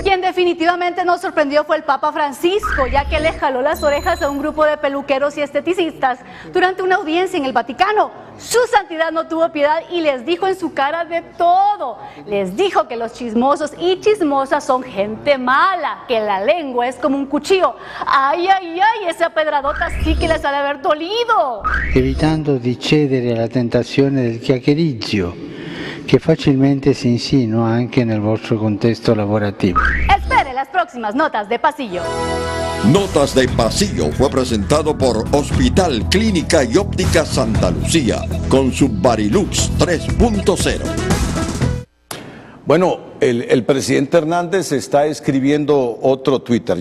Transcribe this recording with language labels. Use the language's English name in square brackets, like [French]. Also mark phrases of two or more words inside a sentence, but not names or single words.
[Spanish] Quien definitivamente nos sorprendió fue el Papa Francisco, ya que le jaló las orejas a un grupo de peluqueros y esteticistas durante una audiencia en el Vaticano. Su santidad no tuvo piedad y les dijo en su cara de todo. Les dijo que los chismosos y chismosas son gente mala, que la lengua es como un cuchillo. Ay, ay, ay, esa pedradota sí que les ha de haber dolido. [Italian] Evitando di cedere alla tentazione del chiacchiericcio, che facilmente si insinua anche nel vostro contesto lavorativo. [Spanish] Espere, próximas Notas de Pasillo. Notas de Pasillo fue presentado por Hospital Clínica y Óptica Santa Lucía con su Barilux 3.0. Bueno, el presidente Hernández está escribiendo otro Twitter.